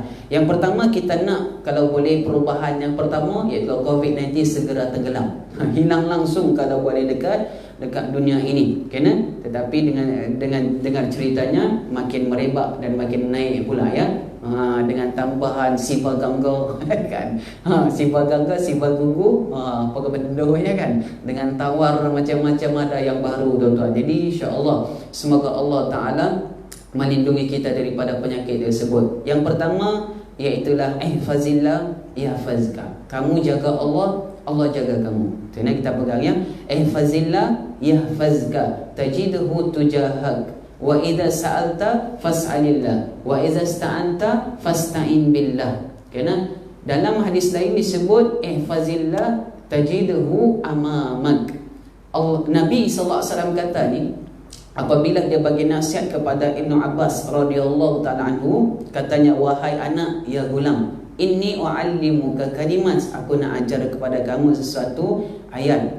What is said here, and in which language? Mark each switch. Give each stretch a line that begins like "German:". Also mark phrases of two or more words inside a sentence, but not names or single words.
Malay: Yang pertama kita nak, kalau boleh, perubahan yang pertama iaitu COVID-19 segera tenggelam. Hilang langsung kalau boleh dekat dunia ini. Kena? Tetapi dengan dengar ceritanya makin merebak dan makin naik pula ya. Dengan tambahan sifat gangga kan. Sifat gangga, sifat gugu, apa benda ya kan. Dengan tawar macam-macam ada yang baru tuan-tuan. Jadi insya-Allah semoga Allah taala melindungi kita daripada penyakit tersebut. Yang pertama iaitulah
Arabic: احفظ الله يحفظك.
Malay: Kamu jaga Allah, Allah jaga kamu. Itu yang kita pegang ya.
Arabic: احفظ الله يحفظك تجده تجاهك. وإذا سألت فاسأل الله وإذا استعنت فاستعن بالله.
Malay: Kena dalam hadis lain disebut
Arabic: احفظ الله تجده أمامك.
Malay: Nabi
Arabic: صلى الله عليه وسلم
Malay: kata ni, apabila dia bagi nasihat kepada Ibnu Abbas
Arabic: رضي الله تعالى عنه,
Malay: katanya, wahai anak,
Arabic: يا غلام، إني أعلمك كلمات,
Malay: aku nak ajar kepada kamu sesuatu ayat.